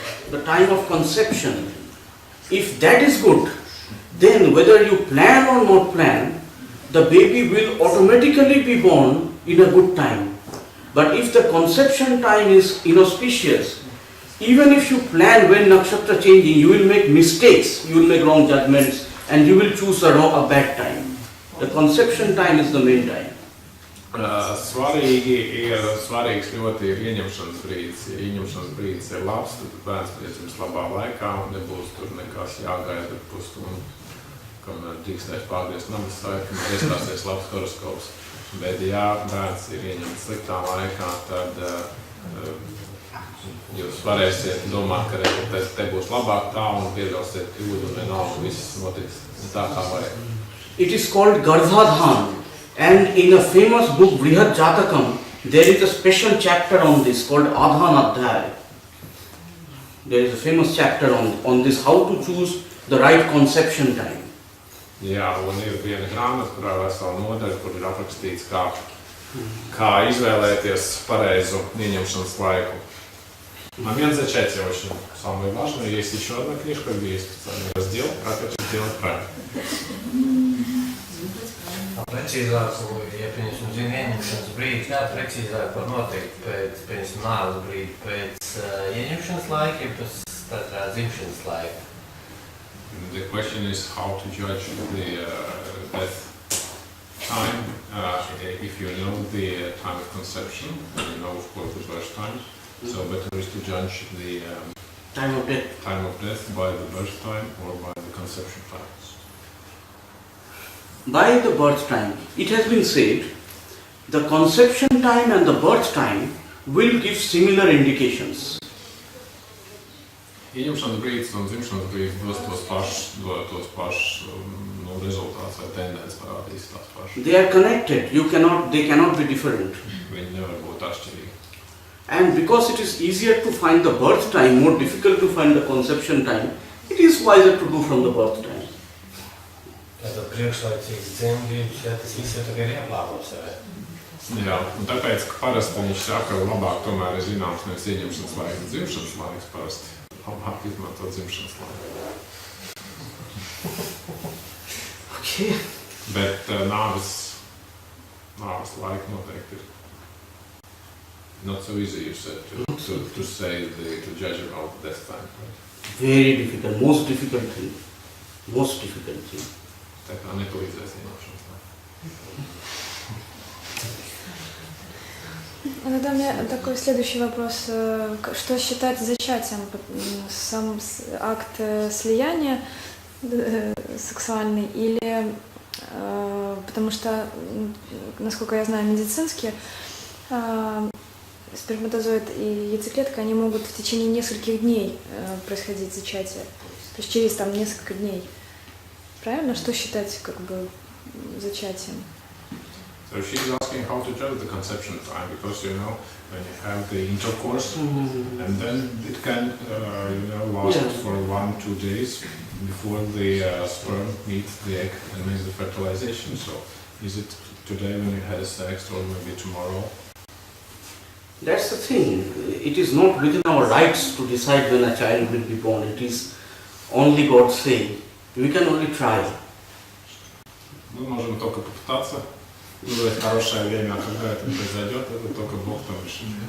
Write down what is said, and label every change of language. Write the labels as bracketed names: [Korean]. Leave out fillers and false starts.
[English] The time of conception, if that is good, then whether you plan or not plan, the baby will automatically be born in a good time. But if the conception time is inauspicious, Even if you plan when nakshatra changing, you will make mistakes, you will make wrong judgments, and you will choose a bad time. The conception time is the main time. [Latvian] Svarīgs ļoti ir ieņemšanas brīdis. Ja ieņemšanas brīdis ir labs, tad bērns priecams labā laikā un nebūs tur nekas jāgaida pusstundu, kamēr drīkstēs pārgriezt namas saiti, kamēr iestāsies labs horoskops. Bet ja bērns ir ieņemts sliktā laikā, tad jūs varēsiet domāt, ka te būs labāk tā un pieļausiet kļūdu un vienalga viss notiks tā kā vajag. [English] It is called Garbhadhan. And in a famous book, Brihad Jatakam, there is a special chapter on this called Adhan Adhyay. There is a famous chapter on this, how to choose the right conception time. [Latvian] Jā, un ir viena grāmata, kurā vesela nodaļa, kur ir aprakstīts, kā izvēlēties pareizu ieņemšanas laikу. [Russian] Момент зачатия очень самый важный. Есть еще одна книжка, где есть специальный раздел, как это делать правильно. [Latvian] Precīzāku, ja pieņemsim zinu ieņemšanas brīdi, kā precīzāk var noteikt pēc nāves brīdi, pēc ieņemšanas laika, pēc tātā dzimšanas laika? [English] The question is how to judge the death time. If you know the time of conception, you know of course the birth time. So better is to judge the time of death by the birth time or by the conception time. By the birth time, it has been said, the conception time and the birth time will give similar indications. [Latvian] Ieņemšanas brīdis un dzimšanas brīdis dos tos pašus rezultātus vai tendences parādīs tās pašas. [English] They are connected. They cannot be different. [Latvian] Viņi nevar būt atšķirīgi. [English] And because it is easier to find the birth time, more difficult to find the conception time, it is wiser to do from the birth time. [Latvian] Tātad priekšlaicīgs dzimdības, ja tas viss jau tagad ir ieplānots, vai? Jā, un tāpēc, ka parasti viņš saka, labāk tomēr ir zināms nevis ieņemšanas laiks, dzimšanas laiks parasti. Labāk izmantot dzimšanas laiku. [English] Okay. [Latvian] Bet nāves laika noteikti ir. [English] Not so easy, you said, to say, to judge about death time. Very difficult, most difficult thing. Most difficult thing. [Latvian] Tā kā nepalīdzēs ieņemšanas laiku. [Russian] Тогда у меня такой следующий вопрос. Что считается зачатием? Сам акт слияния сексуальный или... Потому что, насколько я знаю, медицински, сперматозоид и яйцеклетка, они могут в течение нескольких дней происходить зачатие. То есть через там несколько дней. Правильно? Что считать как бы зачатием? [English] So she's asking how to judge the conception time, because you know when you have the intercourse, and then it can last for 1-2 days before the sperm meets the egg and makes the fertilization. So is it today when you had sex or maybe tomorrow? That's the thing. It is not within our rights to decide when a child will be born. It is only God say. We can only try. [Russian] Мы можем только попытаться выбрать хорошее время, а когда это произойдет, это только Бог там решит.